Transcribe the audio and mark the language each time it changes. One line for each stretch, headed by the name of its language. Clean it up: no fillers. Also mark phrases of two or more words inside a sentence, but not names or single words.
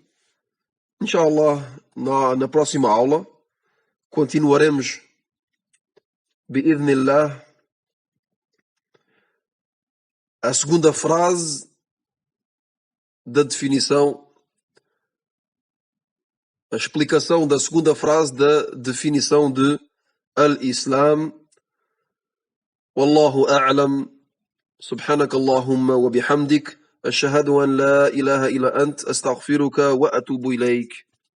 Portuguese: Inshallah, na próxima aula continuaremos bi'idhnillah a segunda frase da definição, a explicação da segunda frase da definição de al-Islam.
Arabic: والله أعلم. سبحانك اللهم وبحمدك. أشهد أن لا إله إلا أنت. أستغفرك وأتوب إليك.